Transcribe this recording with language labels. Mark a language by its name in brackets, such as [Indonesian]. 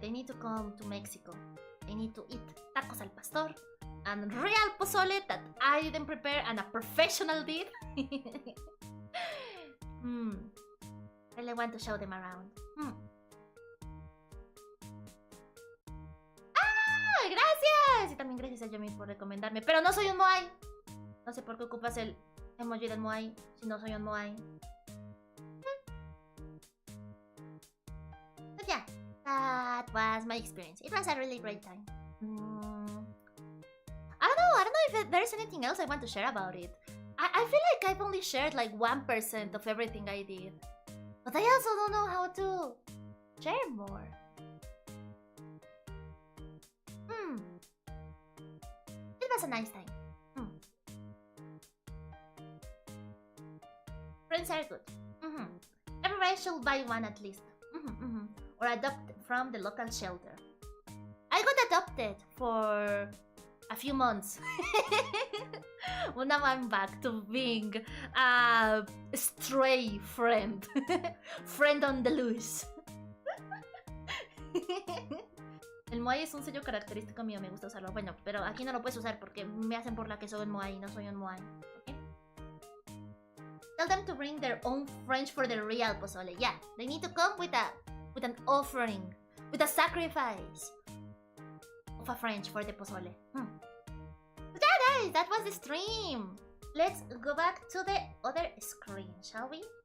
[English] They need to come to Mexico. They need to eat tacos al pastor and real pozole that I didn't prepare and a professional did. Really want to show them around. [Spanish] sí, también gracias a Yomi por recomendarme. Pero no soy un moai. No sé por qué ocupas el emoji del moai si no soy un moai. [English] But yeah, that was my experience. It was a really great time. I don't know if there's anything else I want to share about it. I feel like I've only shared like 1% of everything I did. But I also don't know how to share more. It was a nice time. Friends are good. Everybody should buy one at least. Or adopt from the local shelter. I got adopted for a few months. Well, now I'm back to being a stray friend. Friend on the loose. [Spanish] El moai es un sello característico mío, me gusta usarlo. Bueno, pero aquí no lo puedes usar porque me hacen por la que soy un moai y no soy un moai. [English] ¿Okay? Tell them to bring their own French for the real pozole. Yeah, they need to come with an offering, with a sacrifice of a French for the pozole. But yeah, guys, that was the stream. Let's go back to the other screen, shall we?